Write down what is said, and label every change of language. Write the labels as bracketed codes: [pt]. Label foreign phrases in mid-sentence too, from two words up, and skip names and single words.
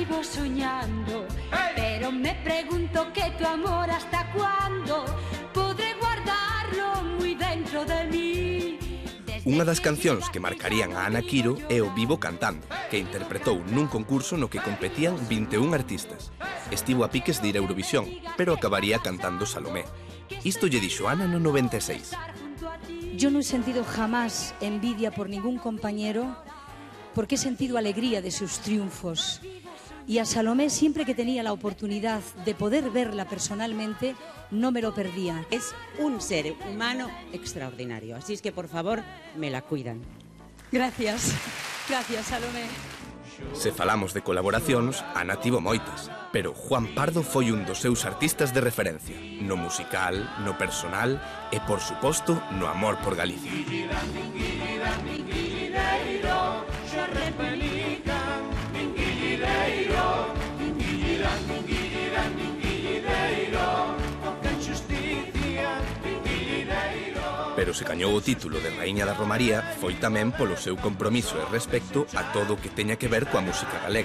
[es] soñando, pero me pregunto que tu amor hasta cuándo podré guardarlo muy dentro de mí. [gl] Unha das cancións que marcarían a Ana Quiro é o Vivo Cantando, que interpretou nun concurso no que competían 21 artistas. Estivo a piques de ir a Eurovisión, pero acabaría cantando Salomé. Isto lle dixo Ana no 96. [es] Yo no he sentido jamás envidia por ningún compañero, porque he sentido alegría de sus triunfos. Y a Salomé, siempre que tenía la oportunidad de poder verla personalmente, no me lo perdía. Es un ser humano extraordinario, así es que por favor me la cuidan. Gracias, gracias Salomé. [gl] Se falamos de colaboracións, Ana tivo moitas, pero Juan Pardo foi un dos seus artistas de referencia, no musical, no personal e, por suposto, no amor por Galicia. Pero se gañou o título de Raíña da Romaría foi tamén polo seu compromiso e respecto a todo o que teña que ver coa música galega.